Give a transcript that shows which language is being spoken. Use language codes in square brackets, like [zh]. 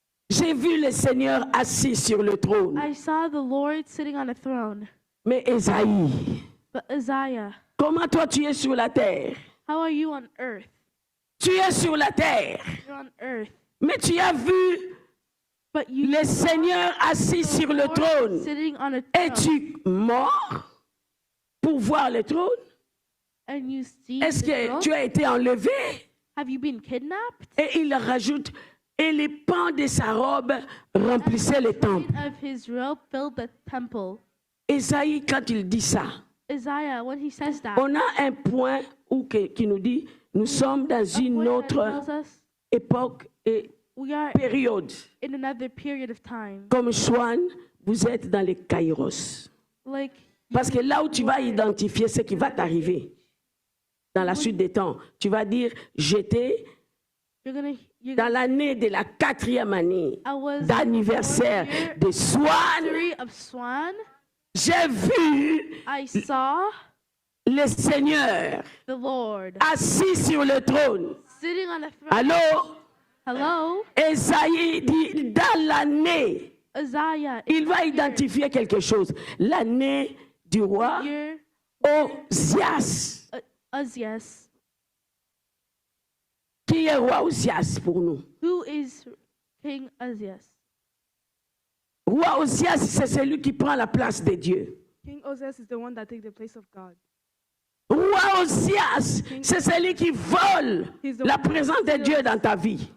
[fr] J'ai vu le Seigneur assis sur le trône. [en] I saw the Lord sitting on a throne. [fr] Mais Ésaïe, [en] But Isaiah, [fr] comment toi tu es sur la terre? [en] how are you on earth? [fr] Tu es sur la terre, [en] You're on earth. [fr] mais tu as vu [en] But you [fr] le Seigneur assis sur le [en] Lord [fr] trône. [en] sitting on a throne. [fr] Es-tu mort pour voir le trône? [en] And you see [fr] Est-ce [en] the [fr] que [en] throne? [fr] tu as été enlevé? [en] Have you been kidnapped? [fr] Et il rajoute, et les pans de sa robe remplissaient le temple. [en] Of his robe filled the temple. [fr] Ésaïe, quand il dit ça, [en] Isaiah, when he says that, [fr] on a un point qui nous dit, nous sommes dans une [en] what that [fr] autre [en] tells us, [fr] époque et [en] we are [fr] période. [en] in another period of time. [fr] Comme Swan, vous êtes dans les Kairos. [en] Like [fr] Parce que là où tu vas identifier ce qui va t'arriver, dans la suite des temps, tu vas dire, j'étais [en] you're [fr] dans l'année de la 4e année [en] I was [fr] d'anniversaire de Swan. [en] anniversary of Swan. [fr] J'ai vu [en] I saw [fr] le Seigneur [en] the Lord [fr] assis sur le trône. [en] sitting on a throne. [fr] Alors, [en] Hello, [fr] Esaïe dit, dans l'année, [en] Isaiah. [fr] il va identifier quelque chose. L'année du roi [en] Year [fr] Osias. [en] Ozias. [fr] Qui est roi Osias pour nous? [en] Who is King Ozias? [fr] Roi Osias, c'est celui qui prend la place de Dieu. [en] King Ozias is the one that takes the place of God. [fr] Roi Osias, c'est celui qui vole la présence de Dieu dans ta vie.